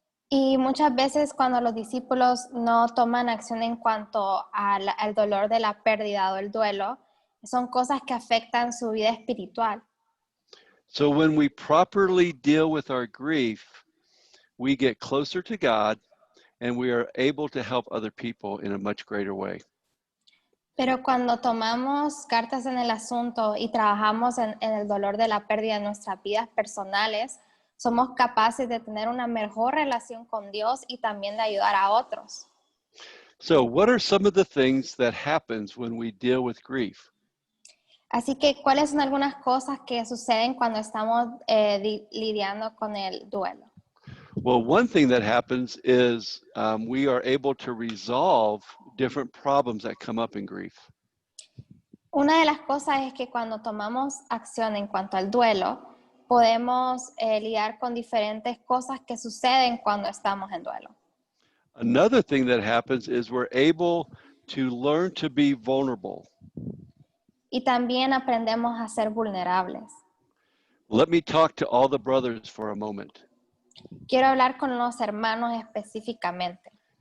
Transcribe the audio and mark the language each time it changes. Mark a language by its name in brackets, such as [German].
[Spanish] Y muchas veces cuando los discípulos no toman acción en cuanto al dolor de la pérdida o el duelo, son cosas que afectan su vida espiritual. [English] So when we properly deal with our grief, we get closer to God and we are able to help other people in a much greater way. [Spanish] Pero cuando tomamos cartas en el asunto y trabajamos en el dolor de la pérdida en nuestras vidas personales, somos capaces de tener una mejor relación con Dios y también de ayudar a otros. [English] So what are some of the things that happens when we deal with grief? [Spanish] Así que, ¿cuáles son algunas cosas que suceden cuando estamos lidiando con el duelo? [English] Well, one thing that happens is we are able to resolve different problems that come up in grief. [Spanish] Una de las cosas es que cuando tomamos acción en cuanto al duelo, podemos lidiar con diferentes cosas que suceden cuando estamos en duelo. [English] Another thing that happens is we're able to learn to be vulnerable. [Spanish] Y también aprendemos a ser vulnerables. [English] Let me talk to all the brothers for a moment. [Spanish] Quiero hablar con los hermanos específicamente.